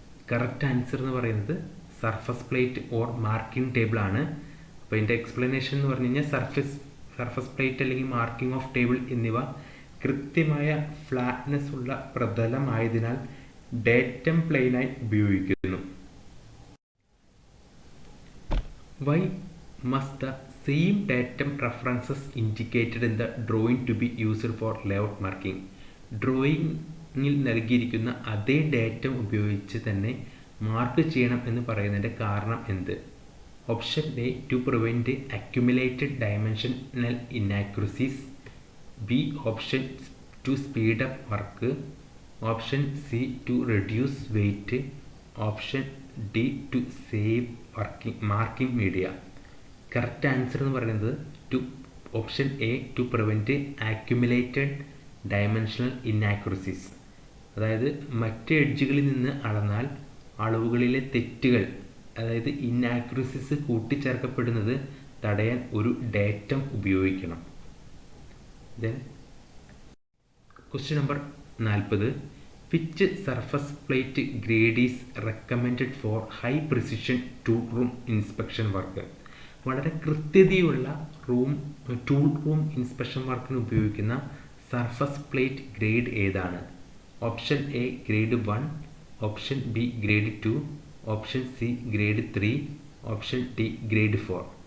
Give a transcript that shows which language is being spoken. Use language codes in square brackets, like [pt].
[en] Correct answer എന്ന് പറയുന്നത് surface plate or marking table ആണ്. [ml] അപ്പോൾ ഇതിൻ്റെ എക്സ്പ്ലനേഷൻ എന്ന് പറഞ്ഞു കഴിഞ്ഞാൽ സർഫസ് പ്ലേറ്റ് അല്ലെങ്കിൽ മാർക്കിംഗ് ഓഫ് ടേബിൾ എന്നിവ കൃത്യമായ ഫ്ലാറ്റ്നെസ് ഉള്ള പ്രതലമായതിനാൽ ഡേറ്റം പ്ലെയിനായി ഉപയോഗിക്കുന്നു. [en] Why must the same datum references indicated in the drawing to be used for layout marking? [ml] ഡ്രോയിങ്ങിൽ നൽകിയിരിക്കുന്ന അതേ ഡേറ്റം ഉപയോഗിച്ച് തന്നെ മാർക്ക് ചെയ്യണം എന്ന് പറയുന്നതിൻ്റെ കാരണം എന്ത്? [en] Option A to prevent accumulated dimensional inaccuracies, B option to speed up work, option C to reduce weight, option D to save marking media. Correct answer എന്ന് പറയുന്നത് option A to prevent accumulated dimensional inaccuracies. [ml] അതായത് മറ്റ് എഡ്ജുകളിൽ നിന്ന് അളന്നാൽ അളവുകളിലെ തെറ്റുകൾ, അതായത് ഇന്നാക്യുറസീസ് കൂട്ടിച്ചേർക്കപ്പെടുന്നത് തടയാൻ ഒരു datum ഉപയോഗിക്കണം. [en] Then question number 40. Which surface plate grade is recommended for high precision tool room inspection work? [ml] വളരെ കൃത്യതയുള്ള ടൂൾ റൂം ഇൻസ്പെക്ഷൻ വർക്കിന് ഉപയോഗിക്കുന്ന സർഫസ് പ്ലേറ്റ് ഗ്രേഡ് ഏതാണ്? [en] Option A grade 1, option B grade 2, option C grade 3, option D grade 4.